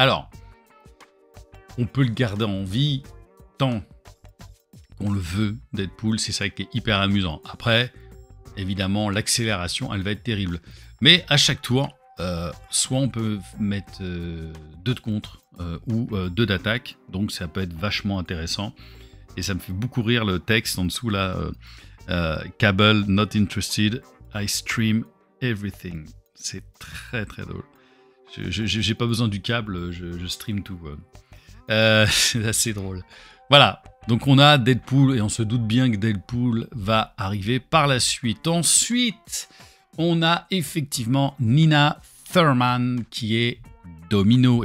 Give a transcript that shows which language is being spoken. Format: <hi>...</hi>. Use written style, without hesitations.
<fr>Alors, on peut le garder en vie tant qu'on le veut, Deadpool, c'est ça qui est hyper amusant. Après, évidemment, l'accélération, elle va être terrible. Mais à chaque tour, soit on peut mettre 2 de contre ou 2 d'attaque, donc ça peut être vachement intéressant. Et ça me fait beaucoup rire le texte en dessous là.</fr> <en>Cable not interested, I stream everything.</en> <fr>C'est très très drôle. J'ai pas besoin du câble, je stream tout. C'est assez drôle. Voilà, donc on a Deadpool et on se doute bien que Deadpool va arriver par la suite. Ensuite, on a effectivement Nina Thurman qui est Domino.</fr>